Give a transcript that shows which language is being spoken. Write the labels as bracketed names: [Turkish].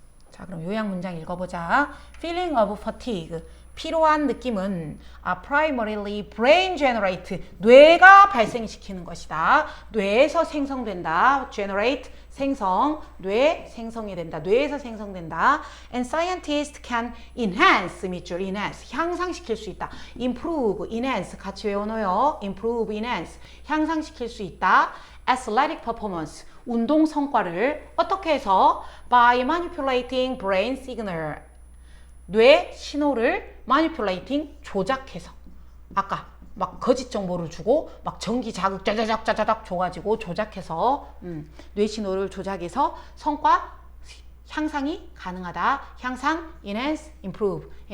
[Korean] 자, 그럼 요약 문장 읽어보자. [English] Feeling of fatigue. [Korean] 피로한 느낌은 [English] primarily brain generate. [Korean] 뇌가 발생시키는 것이다. 뇌에서 생성된다. generate. 생성. 뇌 생성이 된다. 뇌에서 생성된다. [English] And scientists can enhance. [Korean] 밑줄 enhance. 향상시킬 수 있다. improve. enhance. 같이 외워놓어요. improve, enhance. 향상시킬 수 있다. [English] athletic performance. [Korean] 운동 성과를 어떻게 해서? [English] by manipulating brain signal. [Korean] 뇌 신호를 manipulating 조작해서 아까 막 거짓 정보를 주고 막 전기 자극 짜자작 줘가지고 조작해서 뇌 신호를 조작해서 성과 향상이 가능하다. 향상 enhance, improve.